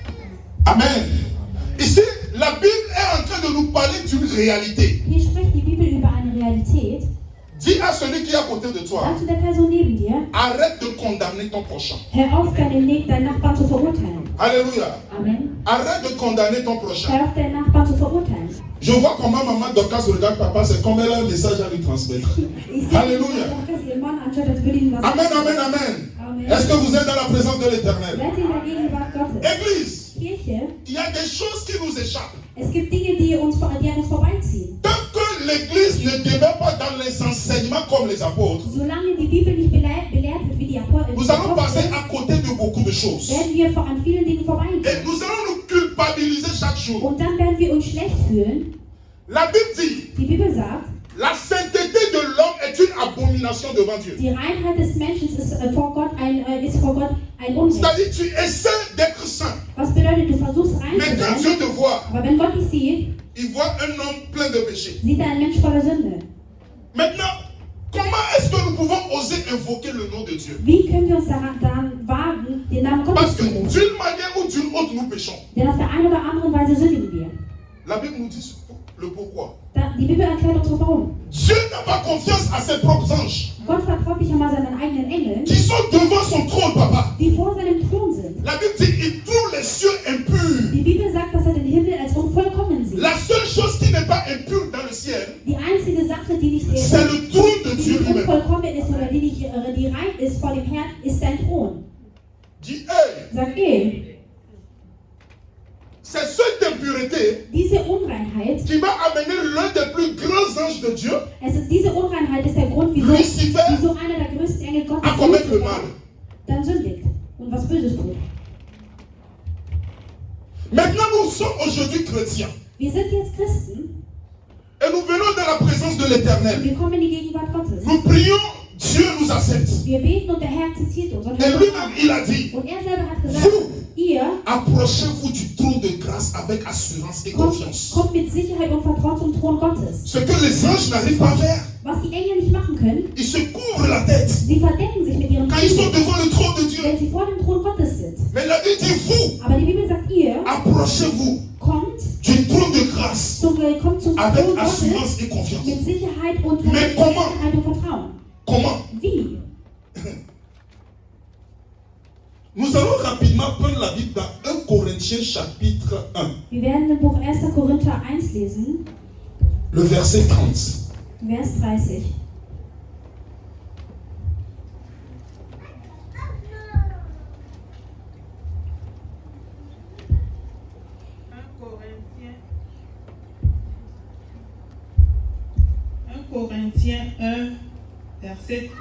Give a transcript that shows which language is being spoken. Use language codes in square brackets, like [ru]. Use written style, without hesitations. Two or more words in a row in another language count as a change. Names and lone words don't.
[fr] Amen. Ici, la Bible est en train de nous parler d'une réalité. [de] Hier spricht die Bibel über eine Realität. [fr] Dis à celui qui est à côté de toi, [de] Sag zu der Person neben dir, [fr] arrête de condamner ton prochain. [de] hör auf, deinen Nachbarn zu verurteilen. [fr] Alléluia. Amen. Arrête de condamner ton prochain. [de] Hör auf, deinen Nachbarn zu verurteilen. [fr] Je vois comment maman Dorcas regarde papa, c'est comme elle a un message à lui transmettre. [de] Ich sehe, [fr] Alléluia. [de] dass ihr Mann anschaut, als würde ihm was [fr] Amen, amen, amen. Amen. Est-ce que vous êtes dans la présence de l'Éternel? [de] Seid ihr in der Gegenwart Gottes? [fr] Église, [de] Kirche, [fr] il y a des choses qui nous échappent. [de] es gibt Dinge, die an uns vorbeiziehen. [fr] Tant que l'Église ne demeure pas dans les enseignements comme les apôtres, [de] Solange die Bibel nicht belehrt wird wie die Apostel, [fr] nous allons passer à côté de beaucoup de choses. [de] werden wir an vielen Dingen vorbeigehen. [fr] Et nous allons nous culpabiliser chaque jour. [de] Und dann werden wir uns schlecht fühlen. [fr] La Bible dit, [de] Die Bibel sagt, [fr] la sainteté de l'homme est une abomination devant Dieu. [de] die Reinheit des Menschen ist vor Gott ein Unrecht. [fr] C'est-à-dire, tu essaies d'être saint. [de] Was bedeutet, du versuchst rein [fr] Mais [de] zu [fr] quand [de] sein, [fr] Dieu te voit, [de] aber wenn Gott dich sieht, [fr] il voit un homme plein de péchés. [de] sieht er einen Mensch voller Sünde. [fr] Maintenant, comment est-ce que nous pouvons oser invoquer le nom de Dieu? [de] Wie können wir uns daran wagen, den Namen [fr] Parce [de] Gottes [fr] que [de] zu rufen? [fr] d'une manière ou d'une autre, nous péchons. [de] Denn auf der einen oder anderen Weise sündigen wir. [fr] La Bible nous dit le pourquoi. [de] Die Bibel erklärt uns warum. [fr] Dieu n'a pas confiance à ses propres anges [de] Gott vertraut nicht einmal seinen eigenen Engeln, [fr] qui sont devant son trône, papa. [de] die vor seinem Thron sind. [fr] La Bible dit il trouve les cieux impurs. [de] Die Bibel sagt, dass er den Himmel als unvollkommen sieht. [fr] La seule chose qui n'est pas impure dans le ciel, [de] Die einzige Sache, die nicht [fr] c'est le trône de Dieu lui-même. [de] unvollkommen ist oder die rein ist vor dem Herrn, ist sein Thron. [fr] Dis, hey, [de] Sag, [fr] c'est cette impureté [de] Diese Unreinheit, [fr] qui va amener l'un des plus grands anges de Dieu [de] diese Unreinheit ist der Grund, wieso [fr] Lucifer [de] einer der größten Engel Gottes [fr] à commettre le [de] Lucifer, [fr] mal. [de] dann sündigt und was Böses tut. [fr] Maintenant, nous sommes aujourd'hui chrétiens [de] Wir sind jetzt Christen, [fr] et nous venons dans la présence de l'Éternel. [de] wir kommen in die Gegenwart Gottes. [fr] Nous prions, Dieu nous accepte. [de] Wir beten und der Herr akzeptiert uns. Und [fr] Et lui-même, il a dit, [de] er selber hat gesagt, [fr] vous, [de] ihr [fr] approchez-vous du trône de grâce avec assurance et confiance. [de] kommt mit Sicherheit und Vertrauen zum Thron Gottes. [fr] Ce que les anges n'arrivent pas à faire, [de] Was die Engel nicht machen können, [fr] ils se couvrent la tête [de] sie verdecken sich mit ihrem [fr] quand ils sont [de] Gesicht, [fr] devant le trône de Dieu. [de] wenn sie vor dem Thron Gottes sind. [fr] Mais la Bible dit, vous, [de] Aber die Bibel sagt, ihr [fr] approchez-vous [de] kommt [fr] du trône de grâce [de] kommt zum [fr] avec [de] Thron Gottes [fr] assurance et confiance. [de] mit Sicherheit und [fr] Mais comment? [de] Sicherheit und Vertrauen. [fr] Comment? [de] Wie? [fr] Nous allons rapidement prendre la Bible dans 1 Corinthiens chapitre 1, [de] Wir werden im Buch 1. Korinther 1 lesen, [fr] le verset 30. [de] Vers 30. [fr] Corinthiens 1, verset 30.